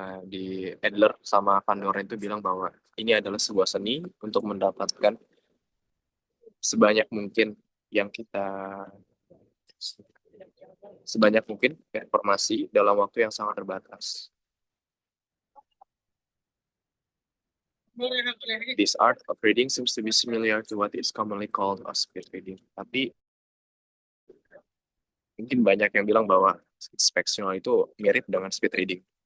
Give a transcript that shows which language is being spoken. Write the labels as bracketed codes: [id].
[id] Di Adler sama Van Doren itu bilang bahwa ini adalah sebuah seni untuk mendapatkan sebanyak mungkin informasi dalam waktu yang sangat terbatas. [en] This art of reading seems to be similar to what is commonly called as speed reading. [id] Tapi mungkin banyak yang bilang bahwa inspectional itu mirip dengan speed reading.